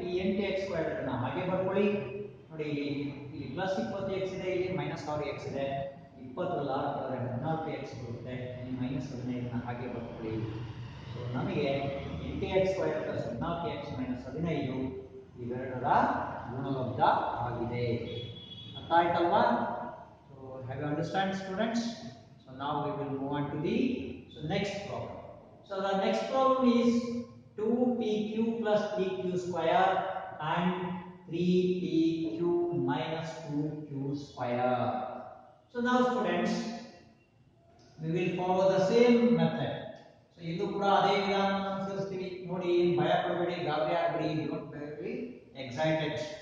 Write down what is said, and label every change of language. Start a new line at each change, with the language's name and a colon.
Kannada: ಈ 8x² ಅನ್ನ ಹಾಗೆ ಬರ್ಕೊಳ್ಳಿ. ನೋಡಿ, ಇಲ್ಲಿ ಪ್ಲಸ್ 20x ಇದೆ, ಇಲ್ಲಿ ಮೈನಸ್ 6x ಇದೆ. 20ರಲ್ಲಿ 6 ಕಳೆದ್ರೆ 14x ಬರುತ್ತೆ. ಇಲ್ಲಿ ಮೈನಸ್ 15ನ ಹಾಗೆ ಬರ್ಕೊಳ್ಳಿ. ಸೊ ನಮಗೆ 8x² ಪ್ಲಸ್ 14x ಮೈನಸ್ 15 ಇವೆರಡರ ಗುಣಲಬ್ಧ ಆಗಿದೆ. ಅರ್ಥ ಆಯ್ತಲ್ವಾ?
English: So have you understand students? So now we will move on to the next problem. So the next problem is 2pq plus 3q square and 3pq minus 2q square. So now students, we will follow the same method.
Kannada: So ಇದು ಕೂಡ ಅದೇ ವಿಧಾನವನ್ನು ಅನುಸರಿಸ್ತೀವಿ. ನೋಡಿ, ಭಯ ಪಡಬೇಡಿ, ಗಾಬರಿ ಆಗಬೇಡಿ,
English: Don't be excited.